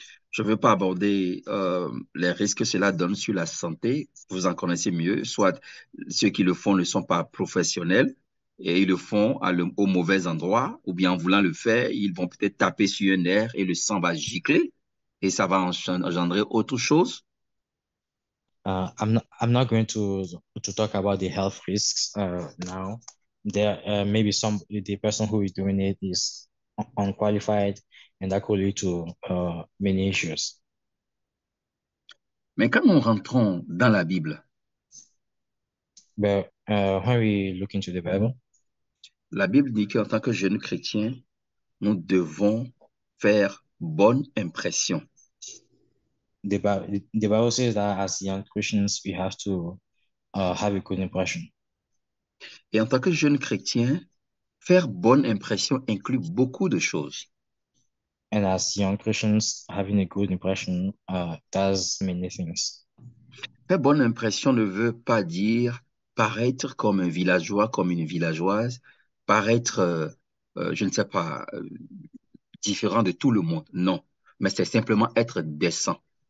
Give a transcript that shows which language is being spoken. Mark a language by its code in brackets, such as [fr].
[fr] Je ne veux pas aborder les risques que cela donne sur la santé. Vous en connaissez mieux. Soit ceux qui le font ne sont pas professionnels et ils le font au mauvais endroit, ou bien en voulant le faire, ils vont peut-être taper sur un nerf et le sang va gicler et ça va engendrer autre chose. [en] I'm not going to talk about the health risks now. There maybe some the person who is doing it is unqualified, and that could lead to many issues. [fr] Mais quand nous rentrons dans la Bible, [en] But when we look into the Bible, [fr] la Bible dit qu'en tant que jeunes chrétiens, nous devons faire bonne impression. [en] the Bible says that as young Christians, we have to have a good impression. [fr] Et en tant que jeunes chrétiens, faire bonne impression inclut beaucoup de choses. [en] And as young Christians, having a good impression does many things. [fr] Faire bonne impression ne veut pas dire paraître comme un villageois, comme une villageoise, paraître, je ne sais pas, différent de tout le monde. Non, mais c'est simplement être décent.